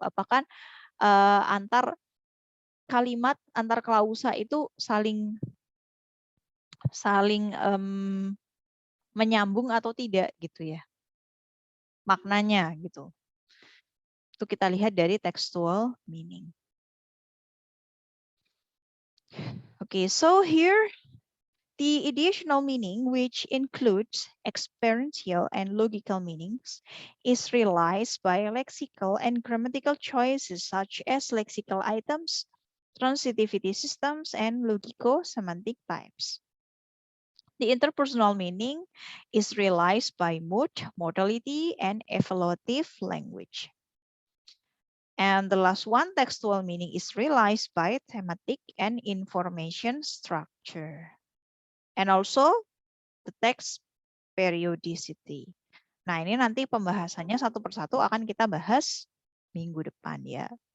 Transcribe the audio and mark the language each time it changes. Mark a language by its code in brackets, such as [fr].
[id] Apakah antar kalimat, antar klausa itu saling menyambung atau tidak gitu ya. Maknanya gitu. Itu kita lihat dari textual meaning. [en] Okay, so here the ideational meaning, which includes experiential and logical meanings, is realized by lexical and grammatical choices such as lexical items, transitivity systems, and logico-semantic types. The interpersonal meaning is realized by mood, modality, and evaluative language. And the last one, textual meaning, is realized by thematic and information structure. And also the text periodicity. [id] Nah, ini nanti pembahasannya satu persatu akan kita bahas minggu depan ya.